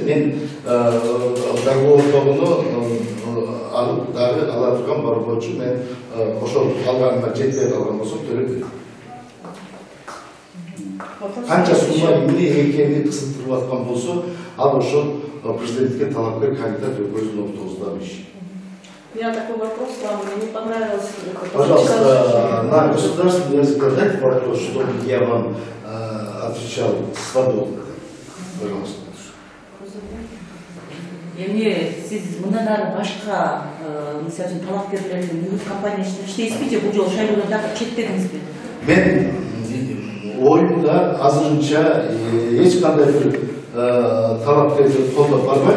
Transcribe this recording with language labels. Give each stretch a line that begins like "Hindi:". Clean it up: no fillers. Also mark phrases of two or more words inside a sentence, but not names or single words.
Kyrgyz: Мен договордогуну алып дагы ала турган бар болчу, мен ошол калганыма жетпей калган болсо төлөп берем. Канча сумма эмне экени кызыктырып аткан болсо, ал ошол президентке талапкер кандидат өкмөтүнүн ортосунда иш.
Russian: У меня такой вопрос, вам не понравилось? Пожалуйста, на государственный язык задайте вопрос, чтобы я вам отвечал свободно. Пожалуйста.
Kyrgyz: Эмне сиз мындан ары башка мисалы үчүн талапкерлердин үгүт компаниясында иштейсизби же бул жолу шайлоодон так четтедиңизби? Мен оюмда азырынча эч кандай бир талапкерди колдоп барбайм.